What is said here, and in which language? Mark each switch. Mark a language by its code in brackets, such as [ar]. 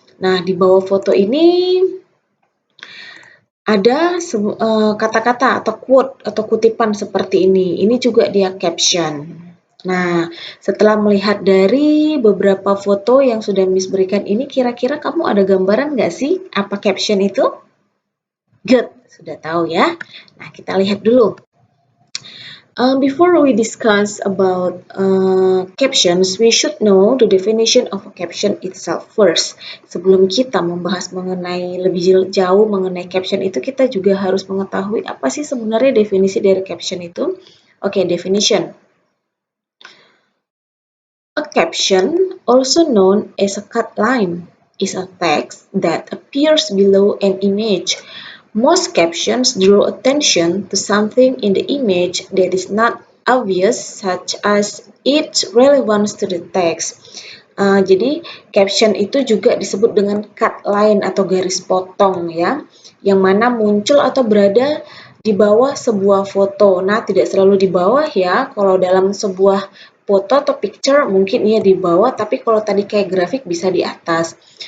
[id] Nah, di bawah foto ini ada kata-kata atau quote atau kutipan seperti ini. Ini juga dia caption. Nah, setelah melihat dari beberapa foto yang sudah Miss berikan ini, kira-kira kamu ada gambaran nggak sih apa caption itu? [en] Good, [id] sudah tahu ya. Nah, kita lihat dulu. [en] Before we discuss about captions, we should know the definition of a caption itself first. [id] Sebelum kita membahas mengenai lebih jauh mengenai caption itu, kita juga harus mengetahui apa sih sebenarnya definisi dari caption itu. [en] Oke, definition. A caption, also known as a cut line, is a text that appears below an image. Most captions draw attention to something in the image that is not obvious, such as its relevance to the text. [id] Jadi caption itu juga disebut dengan cut line atau garis potong ya, yang mana muncul atau berada di bawah sebuah foto. Nah, tidak selalu di bawah ya. Kalau dalam sebuah foto atau picture mungkin ia di bawah, tapi kalau tadi kayak grafik bisa di atas.